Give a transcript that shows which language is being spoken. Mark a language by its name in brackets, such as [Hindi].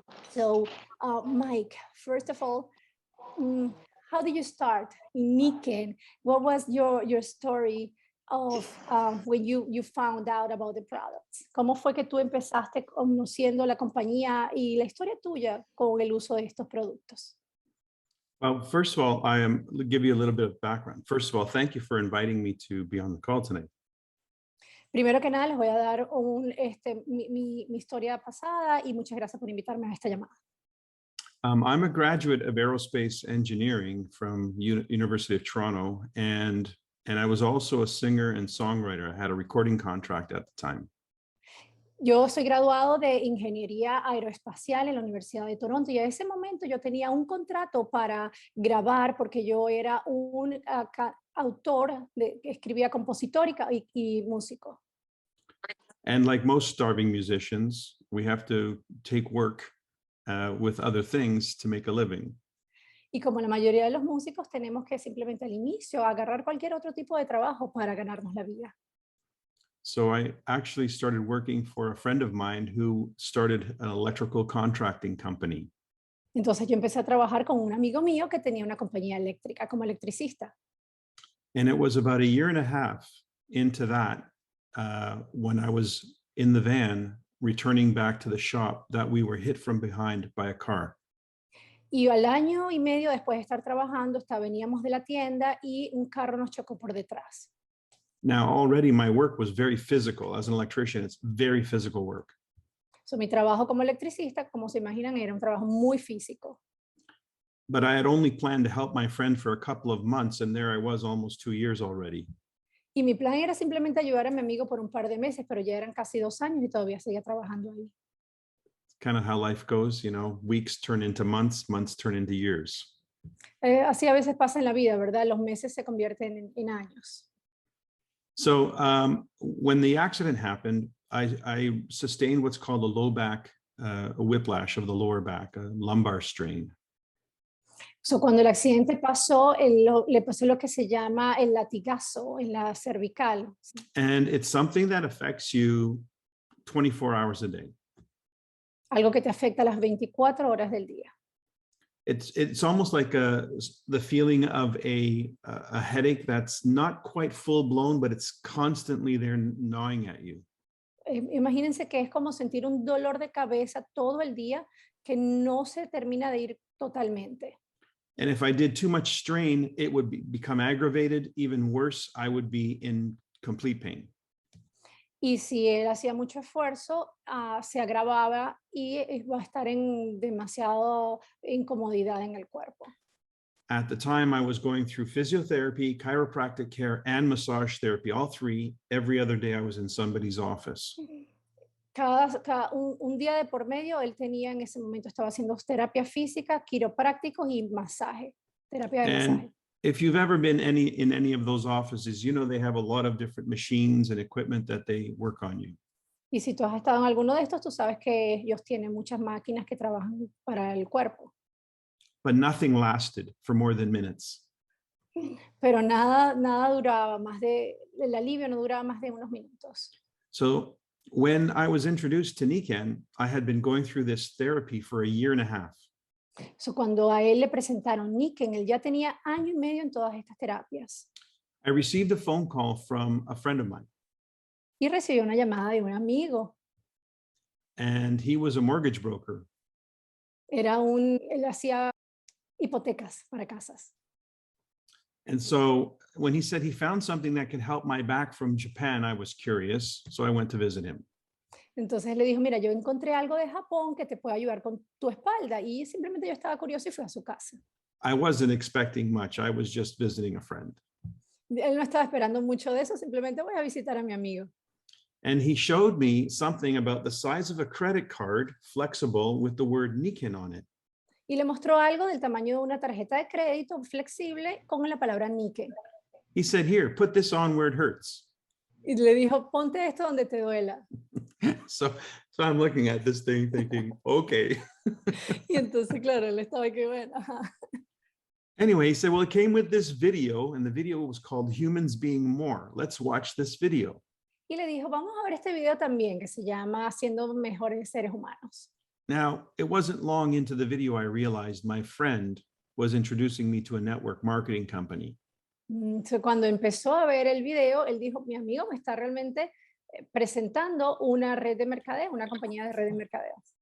[English] So, Mike, first of all, how did you start in Nikken? What was your story of when you found out about the products? [Spanish] ¿Cómo fue que tú empezaste conociendo la compañía y la historia tuya con el uso de estos productos? [English] Well, first of all, I'll give you a little bit of background. First of all, thank you for inviting me to be on the call tonight. [Spanish] Primero que nada, les voy a dar mi historia pasada y muchas gracias por invitarme a esta llamada. [English] I'm a graduate of aerospace engineering from University of Toronto, and I was also a singer and songwriter. I had a recording contract at the time. [Spanish] Yo soy graduado de Ingeniería Aeroespacial en la Universidad de Toronto y a ese momento yo tenía un contrato para grabar porque yo era un autor, escribía compositor y músico. [English] And like most starving musicians, we have to take work with other things to make a living. [Spanish] Y como la mayoría de los músicos tenemos que simplemente al inicio agarrar cualquier otro tipo de trabajo para ganarnos la vida. [English] So I actually started working for a friend of mine who started an electrical contracting company. [Spanish] Entonces yo empecé a trabajar con un amigo mío que tenía una compañía eléctrica como electricista. [English] And it was about a year and a half into that when I was in the van returning back to the shop that we were hit from behind by a car. [Spanish] Y al año y medio después de estar trabajando, veníamos de la tienda y un carro nos chocó por detrás. [English] Now, already my work was very physical. As an electrician, it's very physical work. [Spanish] So, mi trabajo como electricista, como se imaginan, era un trabajo muy físico. [English] But I had only planned to help my friend for a couple of months, and there I was almost 2 years already. [Spanish] Y mi plan era simplemente ayudar a mi amigo por un par de meses, pero ya eran casi 2 años y todavía seguía trabajando ahí. [English] Kind of how life goes, you know, weeks turn into months, months turn into years. [Spanish] Así a veces pasa en la vida, ¿verdad? Los meses se convierten en años. [English] So when the accident happened, I sustained what's called a low back, a whiplash of the lower back, a lumbar strain. [Spanish] So, cuando el accidente pasó, le pasó lo que se llama el latigazo en la cervical. [English] And it's something that affects you 24 hours a day. [Spanish] Algo que te afecta las 24 horas del día. [English] It's almost like the feeling of a headache that's not quite full blown, but it's constantly there gnawing at you. [Spanish] Imagínense que es como sentir un dolor de cabeza todo el día que no se termina de ir totalmente. [English] And if I did too much strain, it would become aggravated. Even worse, I would be in complete pain. [Spanish] Y si él hacía mucho esfuerzo, se agravaba y iba a estar en demasiado incomodidad en el cuerpo. [English] At the time, I was going through physiotherapy, chiropractic care, and massage therapy, all three. Every other day I was in somebody's office. [Spanish] Un día de por medio, él tenía en ese momento, estaba haciendo terapia física, quiroprácticos y masaje, terapia de masaje. [English] If you've ever been in any of those offices, you know they have a lot of different machines and equipment that they work on you. [Spanish] Y si tú has estado en alguno de estos, tú sabes que ellos tienen muchas máquinas que trabajan para el cuerpo. [English] but nothing lasted for more than minutes. [Spanish] Pero nada duraba más el alivio no duraba más de unos minutos. [English] So when I was introduced to Nikken, I had been going through this therapy for a year and a half. [Spanish] So, cuando a él le presentaron Nikken, él ya tenía año y medio en todas estas terapias. [English] I received a phone call from a friend of mine, [Spanish] Y recibió una llamada de un amigo. [English] and he was a mortgage broker. [Spanish] Él hacía hipotecas para casas. [English] And so when he said he found something that could help my back from Japan, I was curious. So I went to visit him. [Spanish] Entonces le dijo, mira, yo encontré algo de Japón que te puede ayudar con tu espalda. Y simplemente yo estaba curioso y fui a su casa. [English] I wasn't expecting much. I was just visiting a friend. [Spanish] Él no estaba esperando mucho de eso, simplemente voy a visitar a mi amigo. [English] And he showed me something about the size of a credit card, flexible, with the word Nikken on it. [Spanish] Y le mostró algo del tamaño de una tarjeta de crédito flexible con la palabra Nikken. [English] He said, here, put this on where it hurts. [Spanish] Y le dijo, ponte esto donde te duela. [English] So I'm looking at this thing thinking, okay. [Spanish] Y entonces, claro, él estaba que bueno. [English] Anyway, he said, well, it came with this video, and the video was called Humans Being More. Let's watch this video. [Spanish] Y le dijo, vamos a ver este video también, que se llama Siendo Mejores Seres Humanos. [English] Now, it wasn't long into the video I realized my friend was introducing me to a network marketing company. [Spanish] Entonces, cuando empezó a ver el video, él dijo, mi amigo me está realmente presentando una red de mercadeo, una compañía de red de mercadeo.